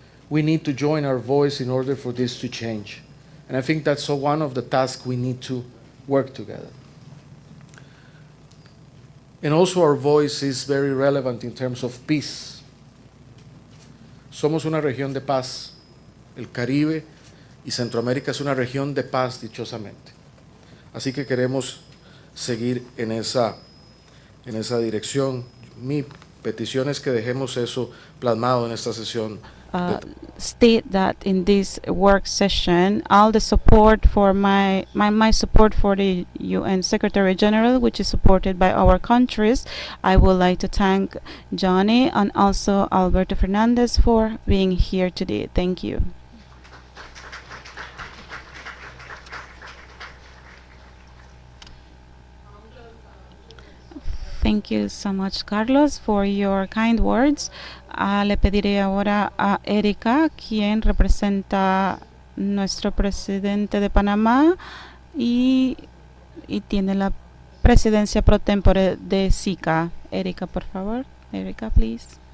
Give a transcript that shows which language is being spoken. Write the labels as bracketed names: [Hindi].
[English] We need to join our voice in order for this to change. And I think that's one of the tasks we need to work together. And also our voice is very relevant in terms of peace. [Spanish] Somos una región de paz. El Caribe y Centroamérica es una región de paz, dichosamente. Así que queremos seguir en esa dirección. Mi petición es que dejemos eso plasmado en esta sesión. [English] State that in this work session, all the support for my support for the UN Secretary General, which is supported by our countries. I would like to thank Johnny and also Alberto Fernandez for being here today. Thank you. Thank you so much, Carlos, for your kind words. [Spanish] Le pediré ahora a Erika, quien representa nuestro presidente de Panamá y tiene la presidencia pro tempore de CICA. Erika, por favor. [English] Erika, please.